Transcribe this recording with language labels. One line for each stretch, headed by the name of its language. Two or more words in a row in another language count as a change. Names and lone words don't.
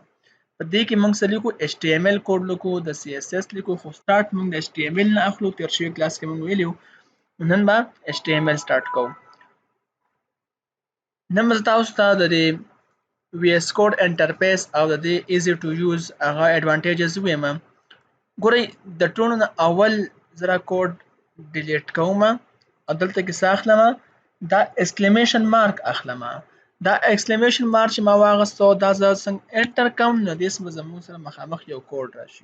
Pashto: په دې کې مونږ سره لیکو HTML کوډ لیکو د CSS لیکو خو سٹارټ مونږ د HTML نه اخلو. تیر شوی کلاس کې مونږ ویلو نن به HTML سٹارټ کوو. نن به تاسو ته د VS Code انټرفیس او د دې
English: easy to use
Pashto: هغه advantages وایم. ګورئ د ټولو نه اول زرا کوډ ډیلیټ کوم او دلته کې څه اخلم دا
English: exclamation mark
Pashto: اخلم. دا
English: exclamation mark
Pashto: چې ما واغستو دا زه څنګه انټر کوم نو دې سم زموږ سره مخامخ یو کوډ راشي.